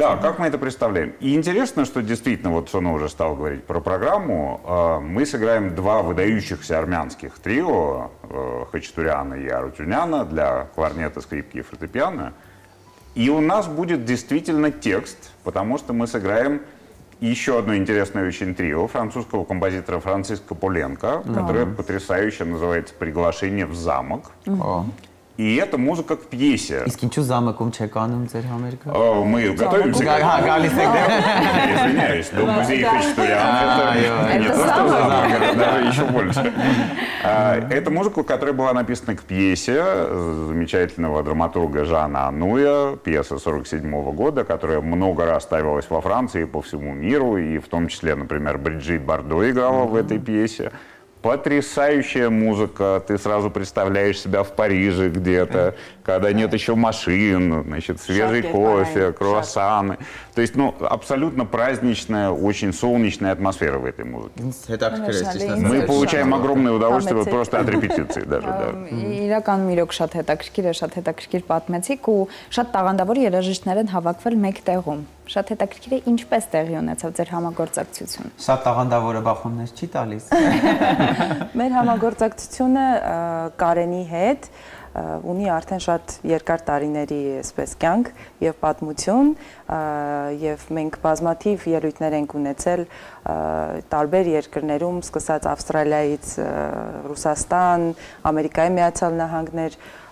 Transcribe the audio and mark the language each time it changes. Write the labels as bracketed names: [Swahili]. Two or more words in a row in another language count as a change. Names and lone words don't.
[Russian] Да, как мы это представляем. И интересно, что действительно, вот Сона уже стал говорить про программу, мы сыграем два выдающихся армянских трио, Хачатуряна и Арутюняна, для кларнета, скрипки и фортепиано. И у нас будет действительно текст, потому что мы сыграем еще одно интересное очень трио французского композитора Франциска Поленко, которое потрясающе называется «Приглашение в замок». И это музыка к пьесе. [Armenian] Իսկ ինչու замокում չեք անում ձեր համերգը? [Russian] Мы готовимся к этому. Извиняюсь, Дом музей Хачатуряна. Это не то, что замок, это даже еще больше. Это музыка, которая была написана к пьесе замечательного драматурга Жана Ануя, пьеса 1947 года, которая много раз ставилась во Франции и по всему миру, и в том числе, например, Бриджит Бардо играла в этой пьесе. Потрясающая музыка, ты сразу представляешь себя в Париже где-то, когда нет еще машин, значит, свежий кофе, круассаны. То есть, ну, абсолютно праздничная, очень солнечная атмосфера в этой музыке. Мы получаем огромное удовольствие вот просто от репетиции даже. [Armenian] Իրականում իրոք շատ հետաքրքիր պատմեցիք ու շատ տաղանդավոր երաժիշտներ են հավաքվել մեկ տեղում։ Շատ հետաքրքիր է ինչպես տեղի ունեցավ ձեր համագործակցությունը։ Շատ տաղանդավորը բախումներ չի տալիս։ Մեր համագործակցությունը Կարենի հետ ունի արդեն շատ երկար տարիների այսպես կյանք եւ պատմություն եւ մենք բազմաթիվ ելույթներ ենք ունեցել տարբեր երկրներում, սկսած Ավստրալիայից, Ռուսաստան, Ամերիկայի Միացյալ Նահանգներ,